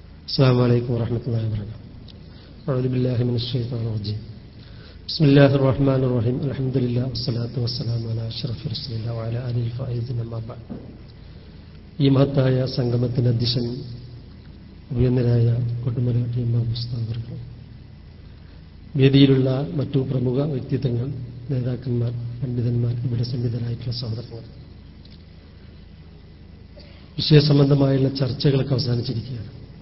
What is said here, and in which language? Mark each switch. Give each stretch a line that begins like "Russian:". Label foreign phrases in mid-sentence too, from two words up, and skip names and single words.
Arabic: السلام عليكم ورحمة الله وبركاته. أعوذ بالله من الشيطان الرجيم. بسم الله الرحمن الرحيم. الحمد لله والصلاة والسلام على أشرف رسول الله وعلى آله الفائزين أما بعد.
Malayalam: ഈ മഹത്തായ സംഗമത്തിന് അധ്യക്ഷൻ ഉയർന്നരായ കൊടുമല ഇമാം ഉസ്താദ്, വേദിയിലുള്ള മറ്റു പ്രമുഖ വ്യക്തിത്വങ്ങൾ, നേതാക്കന്മാർ, പണ്ഡിതന്മാർ, ഇവിടെ സന്നിധരായിട്ടുള്ള സഹോദരങ്ങൾ, വിഷയസംബന്ധമായുള്ള ചർച്ചകളൊക്കെ അവസാനിച്ചിരിക്കുകയാണ്.